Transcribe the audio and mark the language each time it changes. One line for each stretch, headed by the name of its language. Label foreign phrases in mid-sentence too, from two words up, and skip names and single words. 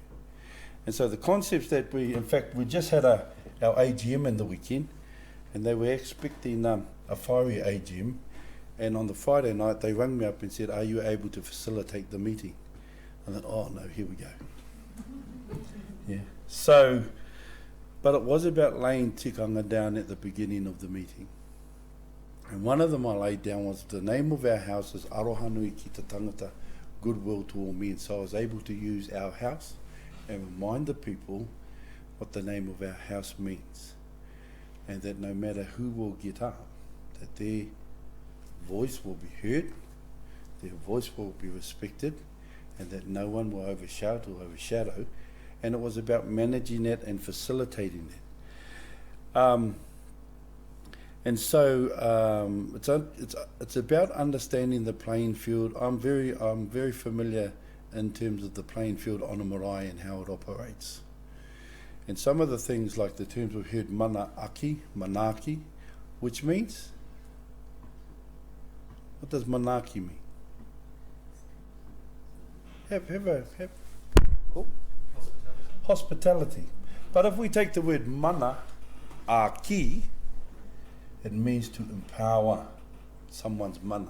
English: And so the concepts that we just had our AGM in the weekend, and they were expecting a fiery AGM, and on the Friday night they rang me up and said, are you able to facilitate the meeting? I thought, oh no, here we go. Yeah. So, but it was about laying tikanga down at the beginning of the meeting. And one of them I laid down was the name of our house is
Māori: Arohanui ki te tangata,
English: goodwill to all men. So I was able to use our house and remind the people what the name of our house means. And that no matter who will get up, that their voice will be heard, their voice will be respected, and that no one will overshout or overshadow. And it was about managing that and facilitating that. And so it's about understanding the playing field. I'm very familiar in terms of the playing field on a marae and how it operates. And some of the things like the terms we've heard,
Māori: mana aki, manaki,
English: which means, what does manaki mean? Hospitality. But if we take the word
Māori: mana aki,
English: it means to empower someone's mana.